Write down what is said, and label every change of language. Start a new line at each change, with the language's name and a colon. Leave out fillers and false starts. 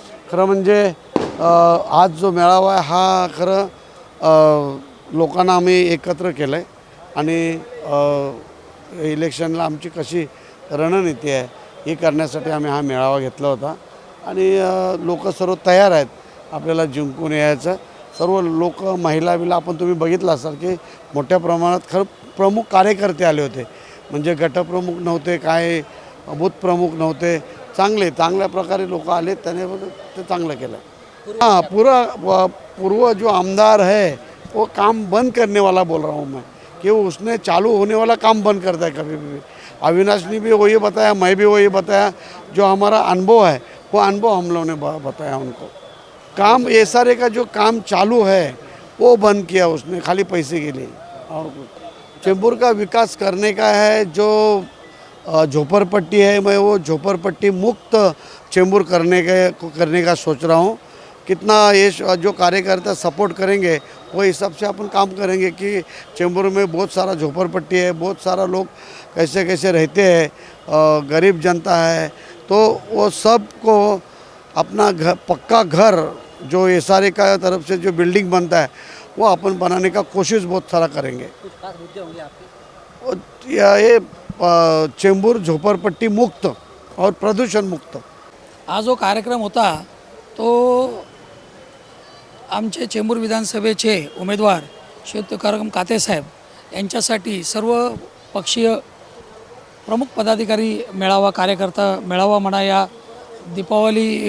Marathi: खरं म्हणजे आज जो मेळावा आहे हा खरं लोकांना आम्ही एकत्र केलं आहे आणि इलेक्शनला आमची कशी रणनीती आहे हे करण्यासाठी आम्ही हा मेळावा घेतला होता आणि लोक सर्व तयार आहेत आपल्याला जिंकून यायचं। सर्व लोक महिला बिला आपण तुम्ही बघितलं असाल की मोठ्या प्रमाणात खरं प्रमुख कार्यकर्ते आले होते, म्हणजे गटप्रमुख नव्हते, काय बूथ प्रमुख नव्हते, चांगल्या प्रकारे लोक आले, त्याने ते चांगलं केलं।
Hindi: हाँ, पूर्व जो आमदार है वो काम बंद करने वाला बोल रहा हूँ मैं कि उसने चालू होने वाला काम बंद करता है कभी भी। अविनाश ने भी वही बताया, मैं भी वही बताया, जो हमारा अनुभव है वो अनुभव हम लोगों ने बताया उनको। काम SRA का जो काम चालू है वो बंद किया उसने खाली पैसे के लिए। और चेंबूर का विकास करने का है, जो झोपड़पट्टी है मैं वो झोपड़पट्टी मुक्त चेंबूर करने का सोच रहा हूँ। कितना ये जो कार्यकर्ता सपोर्ट करेंगे वो हिसाब से अपन काम करेंगे कि चेंबूर में बहुत सारा झोपड़पट्टी है, बहुत सारा लोग कैसे कैसे रहते हैं, गरीब जनता है, तो वो सबको अपना घर पक्का घर जो SRA का तरफ से जो बिल्डिंग बनता है वो अपन बनाने का कोशिश बहुत सारा करेंगे। कुछ खास मुद्दे होंगे आपके? और ये चेंबूर झोपड़पट्टी मुक्त और प्रदूषण मुक्त।
Marathi: हा जो कार्यक्रम होता तो आमचे चेंबूर विधानसभेचे उमेदवार श्री तुकाराम काते साहेब यांच्यासाठी सर्व पक्षीय प्रमुख पदाधिकारी मेळावा, कार्यकर्ता मेळावा म्हणा या दीपावली